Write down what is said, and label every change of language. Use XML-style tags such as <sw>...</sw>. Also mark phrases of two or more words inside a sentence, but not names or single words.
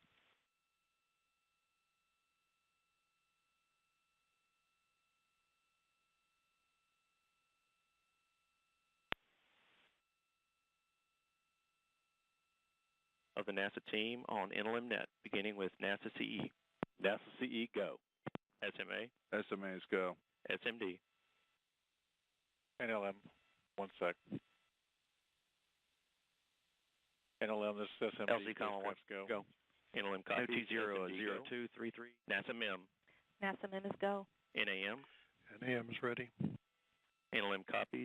<en>Of the NASA team on NLM Net, beginning with NASA CE. NASA CE, go. SMA. SMAs, go. SMD. NLM, 1 sec. NLM, this is SMD. LC column 1, go. NLM copy. New T0 SMD, 0233. NASA MEM. NASA MEM is go. NAM. NAM is ready. NLM copies.</en>